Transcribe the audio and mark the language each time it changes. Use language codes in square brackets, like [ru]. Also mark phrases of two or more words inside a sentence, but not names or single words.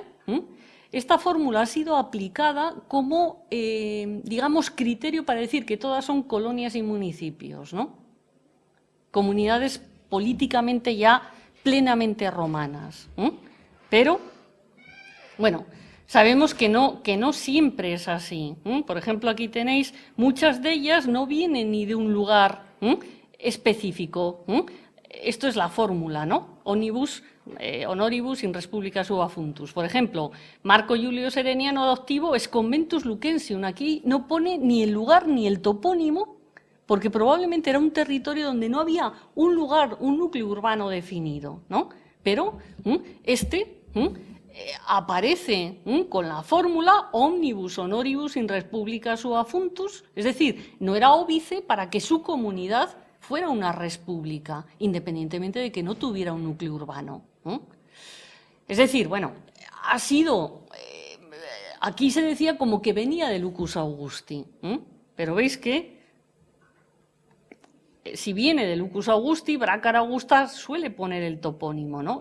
[es] Esta fórmula ha sido aplicada como, digamos, criterio para decir que todas son colonias y municipios, ¿no?, comunidades políticamente ya plenamente romanas. Pero, bueno, sabemos que no siempre es así. Por ejemplo, aquí tenéis, muchas de ellas no vienen ni de un lugar específico. Esto es la fórmula, ¿no? [la] Omnibus, honoribus in res publica sua funtus. [es] Por ejemplo, Marco Julio Sereniano adoptivo es conventus Lucensium. Aquí no pone ni el lugar ni el topónimo, porque probablemente era un territorio donde no había un lugar, un núcleo urbano definido, ¿no? Pero aparece con la fórmula [la] omnibus honoribus in res publica sua functus, [es] es decir, no era óbice para que su comunidad fuera una [la] res pública, [es] independientemente de que no tuviera un núcleo urbano. Es decir, bueno, ha sido, aquí se decía como que venía de Lucus Augusti, pero veis que si viene de Lucus Augusti, Bracara Augusta suele poner el topónimo, ¿no?